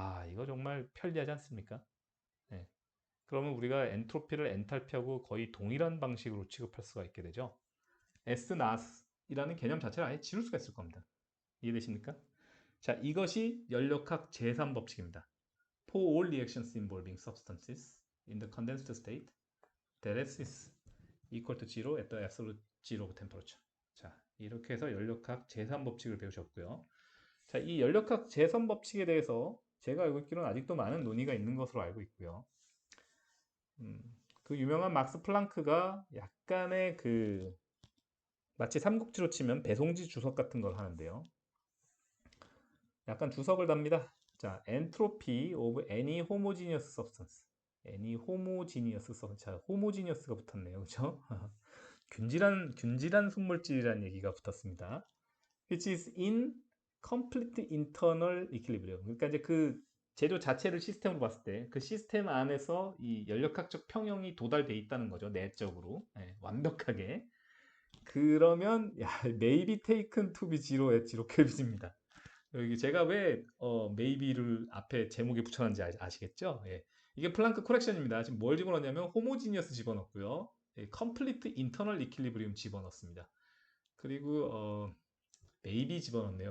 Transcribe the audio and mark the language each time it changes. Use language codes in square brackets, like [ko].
[ko] 이거 정말 편리하지 않습니까? 네. 그러면 우리가 엔트로피를 엔탈피하고 거의 동일한 방식으로 취급할 수가 있게 되죠. S not이라는 개념 자체를 아예 지울 수가 있을 겁니다. 이해되십니까? 자, 이것이 연력학 제3법칙입니다. [en] For all reactions involving substances in the condensed state, that S is equal to 0 at the absolute zero temperature. [ko] 자, 이렇게 해서 연력학 제3법칙을 배우셨고요. 자, 이 연력학 제3법칙에 대해서 제가 알고 있기로는 아직도 많은 논의가 있는 것으로 알고 있고요. 그 유명한 막스 플랑크가 약간의 마치 삼국지로 치면 배송지 주석 같은 걸 하는데요. 약간 주석을 답니다. 자, [en] entropy of any homogeneous substance. any homogeneous substance. [ko] 자, homogeneous가 붙었네요. 그죠? 균질한 순물질이라는 얘기가 붙었습니다. [en] which is in complete internal equilibrium. [ko] 그러니까 이제 그 재료 자체를 시스템으로 봤을 때 그 시스템 안에서 이 연력학적 평형이 도달돼 있다는 거죠. 내적으로. 네, 완벽하게. 그러면 [en] may be taken to be zero at zero Kelvin입니다. [ko] 여기 제가 왜 maybe를 앞에 제목에 붙여놨는지 아시겠죠? 예. 이게 플랑크 코렉션입니다. 지금 뭘 집어넣냐면 호모지니어스 집어넣고요. [en] 예, complete internal equilibrium [ko] 집어넣습니다. 그리고 maybe 집어넣네요.